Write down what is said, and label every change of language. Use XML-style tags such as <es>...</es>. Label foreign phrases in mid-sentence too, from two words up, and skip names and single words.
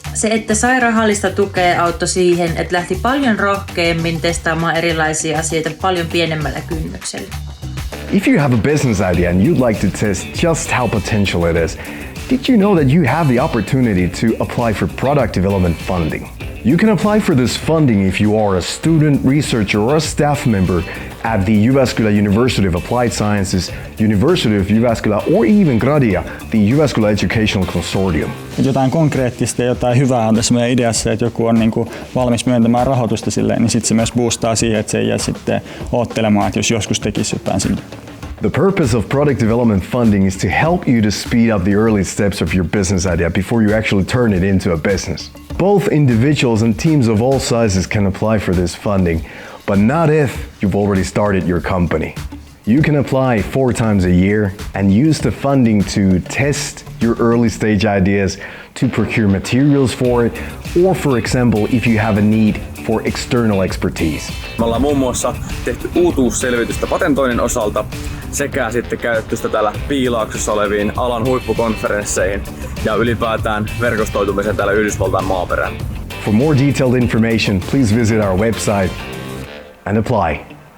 <fi>se, että sai rahallista tukea, auttoi siihen, että lähti paljon rohkeammin testaamaan erilaisia asioita paljon pienemmällä kynnyksellä.</fi> <en>If you have a business idea and you'd like to test just how potential it is, did you know that you have the opportunity to apply for product development funding? You can apply for this funding if you are a student, researcher, or a staff member at the Jyväskylä University of Applied Sciences, University of Jyväskylä, or even GRADIA, the Jyväskylä Educational Consortium.</en> <fi>Jotain konkreettista ja jotain hyvää on tässä meidän ideassa, että joku on valmis myöntämään rahoitusta silleen, niin sitten se myös boostaa siihen, että se ei jää sitten oottelemaan, että jos joskus tekisi jotain sille.</fi> <en>The purpose of product development funding is to help you to speed up the early steps of your business idea before you actually turn it into a business. Both individuals and teams of all sizes can apply for this funding, but not if you've already started your company. You can apply 4 times a year and use the funding to test your early stage ideas, to procure materials for it, or for example, if you have a need for external expertise.</en> <fi>Me ollaan muun muassa tehty uutuusselvitystä patentoinnin osalta sekä sitten käytetty sitä täällä Piilaaksossa oleviin alan huippukonferensseihin ja ylipäätään verkostoitumisen täällä Yhdysvaltain maaperään.</fi> <en>For more detailed information, please visit our website and apply.</en>